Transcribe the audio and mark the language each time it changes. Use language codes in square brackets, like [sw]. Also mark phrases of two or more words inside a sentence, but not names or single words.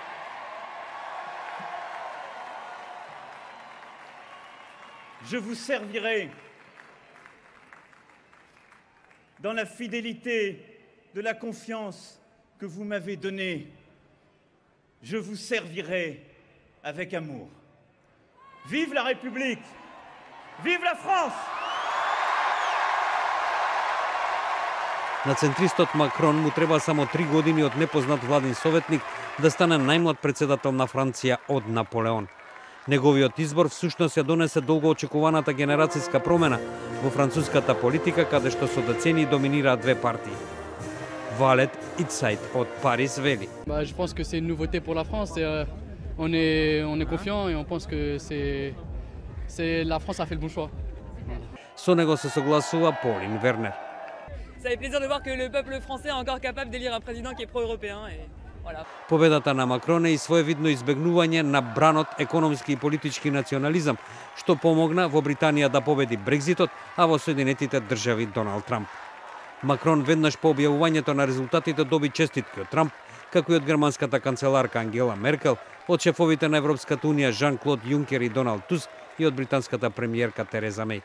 [fr] Je vous servirai dans la fidélité de la confiance que vous m'avez donnée. Je vous servirai avec amour. Vive la République! Vive la France! [mk] На центристот Макрон му треба само 3 години од непознат владин советник да стане најмлад председател на Франција од Наполеон. Неговиот избор всушност ја донесе долго очекуваната генерацијска промена во француската политика, каде што со децении доминираат две партии. Валет Итсайт од Париз вели: [fr] Je pense que c'est une nouveauté pour la France. On est confiant et on pense que la France a fait le bon choix. [mk] Со него се согласува Полин Вернер. [fr] Ça fait plaisir de voir que le peuple français est encore capable d'élire un président qui est pro-européen. Et voilà. [mk] Победата на Макрон е и своевидно избегнување на бранот економски и политички национализам, што помогна во Британија да победи Брекзитот, а во Соединетите држави Доналд Трамп. Макрон веднаш по објавувањето на резултатите доби честитки од Трамп, како и од германската канцеларка Ангела Меркел, од шефовите на Европската унија Жан-Клод Јункер и Доналд Туск и од британската премиерка Тереза Меј.